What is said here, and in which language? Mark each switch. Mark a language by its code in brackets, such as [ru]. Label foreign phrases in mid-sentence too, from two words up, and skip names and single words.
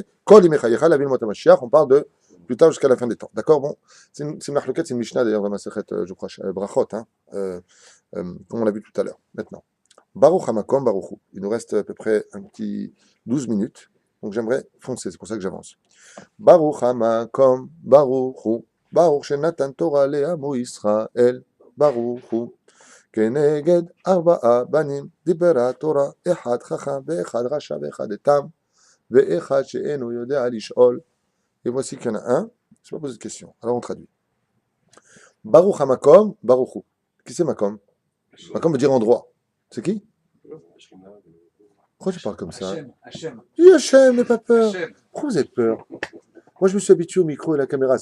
[he] כל ימי חייך, [fr] la ville Motamashiach. On parle de plus tard jusqu'à la fin des temps. D'accord? Bon. C'est une marloquette, c'est une Mishnah d'ailleurs dans ma sechet, je crois, Brachot, hein, comme on l'a vu tout à l'heure. Maintenant. [he] ברוך המקום ברוך הוא. [fr] Il nous reste à peu près un petit 12 minutes. Donc j'aimerais foncer, c'est pour ça que j'avance. [he] ברוך המקום ברוך הוא. ברוך שנתן תורה לעמו ישראל. ברוך הוא. כנגד ארבעה בנים. דיברה תורה. אחד חכם, ואחד רשע, ואחד תם. ואחד שאינו יודע לשאול. [fr] Et voici qu'il y en a un. Je vais pas poser de question. Alors on traduit. [he] ברוך המקום ברוך הוא. [fr] Qui c'est Makom? Makom veut dire endroit. C'est qui? Pourquoi tu parles comme ça? Hachem. Dis Hachem, n'aie pas peur. Hachem. Pourquoi vous avez peur? Moi, je me suis habitué au micro et à la caméra.